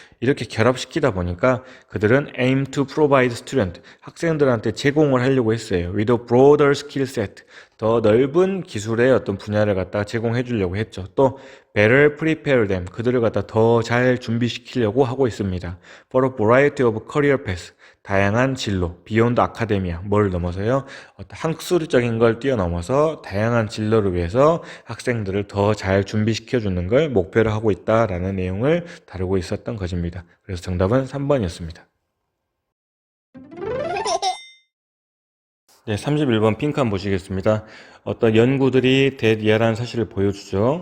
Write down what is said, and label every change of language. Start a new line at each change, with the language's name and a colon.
Korean: 이렇게 결합시키다 보니까 그들은
English: aim to provide student,
Korean: 학생들한테 제공을 하려고 했어요.
English: with a broader skill set,
Korean: 더 넓은 기술의 어떤 분야를 갖다가 제공해 주려고 했죠. 또
English: better prepare them,
Korean: 그들을 갖다 더 잘 준비시키려고 하고 있습니다.
English: for a variety of career paths,
Korean: 다양한 진로,
English: beyond academia,
Korean: 뭘 넘어서요? 어떤 학술적인 걸 뛰어넘어서 다양한 진로를 위해서 학생들을 더 잘 준비시켜 주는 걸 목표로 하고 있다라는 내용을 다루고 있었던 것입니다. 그래서 정답은 3번이었습니다. 네, 31번 핑크 보시겠습니다. 어떤 연구들이 대리아라는 사실을 보여주죠.